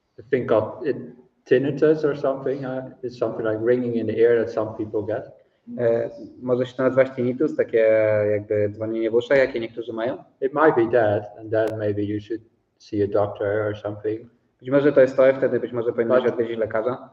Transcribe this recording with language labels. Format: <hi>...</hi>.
<en>Think of it, tinnitus or something. It's something like ringing in the ear that some people get.</en> <pl>Może się to nazywać tinnitus, takie jakby dzwonienie w uszach, jakie niektórzy mają?</pl> <en>It might be that, and then maybe you should see a doctor or something.</en> <pl>Być może to jest to, wtedy być może powinieneś odwiedzić lekarza.</pl>